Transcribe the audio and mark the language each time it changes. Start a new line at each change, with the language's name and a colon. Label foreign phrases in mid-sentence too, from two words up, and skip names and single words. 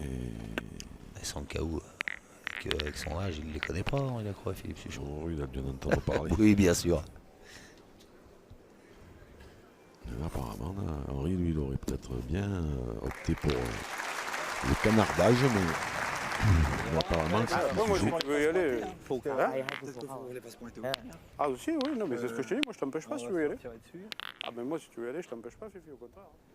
French: mais Sankaou, avec son âge, il ne les connaît pas, il a croix Philippe Suchot. oh, il a bien entendu parler. Oui, bien sûr. Et apparemment, Henri, lui, il aurait peut-être bien opté pour le canardage, mais apparemment, Ah, c'est moi, si toujours. tu veux y aller.
Thai: ถูก
French: Hein
Thai: ซ้ายให้ถูกเข้า
French: Ah, aussi, oui, non, mais c'est ce que je te dis, moi, je t'empêche pas si tu veux y aller. Ah, mais moi, si tu veux y aller, je t'empêche pas, Fifi, au contraire.